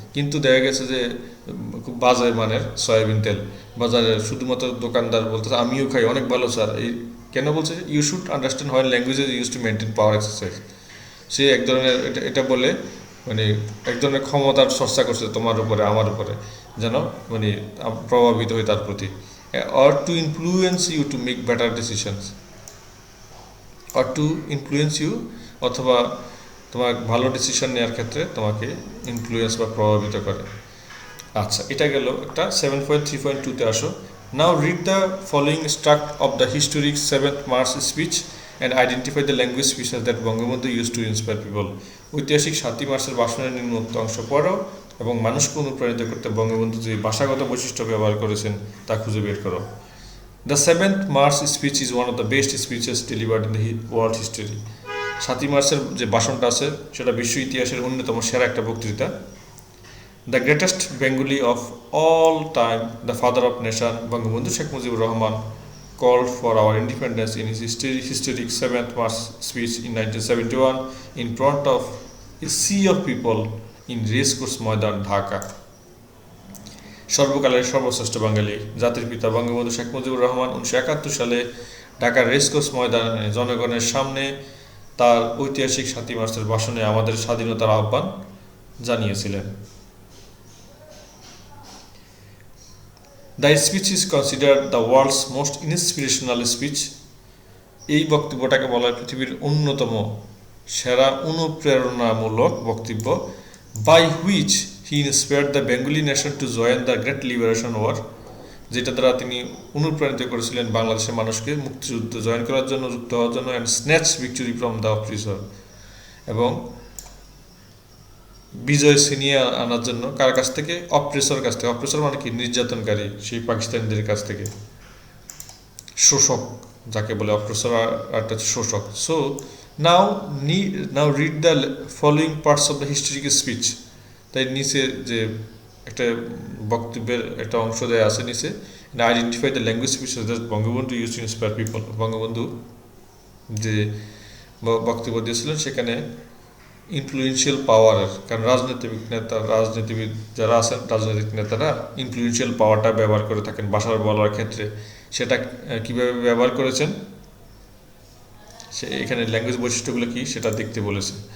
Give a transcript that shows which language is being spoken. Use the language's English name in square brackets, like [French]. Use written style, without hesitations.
[Bangla] কিন্তু দেখা গেছে যে খুব বাজে মানের সয়াবিন তেল বাজারে, শুধুমাত্র দোকানদার বলতেছে আমিও খাই, অনেক ভালো স্যার। এই কেন বলছে? [English] You should understand when language is use to maintain power, exercise. [Bangla] সে এক ধরনের এটা বলে মানে এক ধরনের ক্ষমতার চর্চা করছে তোমার উপরে, আমার উপরে, যেন মানে প্রভাবিত হয় তার প্রতি। [English] or to influence you to make better decisions, or to influence you, [Bangla] অথবা তোমার ভালো ডিসিশন নেওয়ার ক্ষেত্রে তোমাকে ইনফ্লুয়েন্স বা প্রভাবিত করে। আচ্ছা, এটা গেল একটা। 7.3.2-তে আসো। [English] Now read the following extract of the historic 7th March speech and identify the language feature that Bangabandhu use to inspire people. [Bangla] ঐতিহাসিক 7ই মার্চের ভাষণের নিম্নোক্ত অংশ পড়ো এবং মানুষকে অনুপ্রাণিত করতে বঙ্গবন্ধু যে ভাষাগত বৈশিষ্ট্য ব্যবহার করেছেন তা খুঁজে বের করো। [English] The 7th March speech is one of the best speeches delivered in the world history. [Bangla] 7ই মার্চের যে ভাষণটা আছে সেটা বিশ্ব ইতিহাসের অন্যতম সেরা একটা বক্তৃতা। [English] The greatest Bengali of all time, the father of nation, Bangabandhu Sheikh Mujibur Rahman called for our independence in his historic 7th March speech in 1971 in front of a sea of people in Racecourse Maidan, Dhaka. [Bangla] সর্বকালের সর্বশ্রেষ্ঠ বাঙালি, জাতির পিতা বঙ্গবন্ধু শেখ মুজিবুর রহমান 1971 সালে ঢাকার রেসকোর্স ময়দানে জনগণের সামনে তার ঐতিহাসিক 7ই মার্চের ভাষণে আমাদের স্বাধীনতার আহ্বান জানিয়েছিলেন। [English] The speech is considered the world's most inspirational speech. [Bangla] এই বক্তব্যটাকে বলা হয় পৃথিবীর অন্যতম সেরা অনুপ্রেরণামূলক বক্তব্য। [English] by which he inspired the Bengali nation to join the great liberation war, [Bangla] যেটা দ্বারা তিনি অনুপ্রাণিত করেছিলেন বাংলাদেশের মানুষকে মুক্তিযুদ্ধে জয়েন করার জন্য, যুক্ত হওয়ার জন্য, [English] and snatch victory from the oppressor, [Bangla] এবং বিজয় ছিনিয়ে আনার জন্য কার কাছ থেকে? অপ্রেসর কাছ থেকে। অপ্রেসর মানে কি? নির্যাতনকারী, সেই পাকিস্তানিদের কাছ থেকে, শোষক যাকে বলে। অপ্রেসর আর একটা শোষক। So [English] Now read the following parts of the historical speech. [Bangla] তাই নিচে যে একটা বক্তব্যের একটা অংশ দেয়া আছে নিচে, [English] Identify the language speech that Bangabandhu use to inspire people. [Bangla] Bangabandhu যে বক্তব্য দিয়েছিলেন সেখানে ইনফ্লুয়েন্সিয়াল পাওয়ারের, কারণ রাজনীতিবিদ যারা আছেন, রাজনৈতিক নেতারা ইনফ্লুয়েন্সিয়াল পাওয়ারটা ব্যবহার করে থাকেন ভাষার বলার ক্ষেত্রে, সেটা কিভাবে ব্যবহার করেছেন সে এখানে ল্যাঙ্গুয়েজ বৈশিষ্ট্যগুলো কি সেটা দেখতে বলেছে।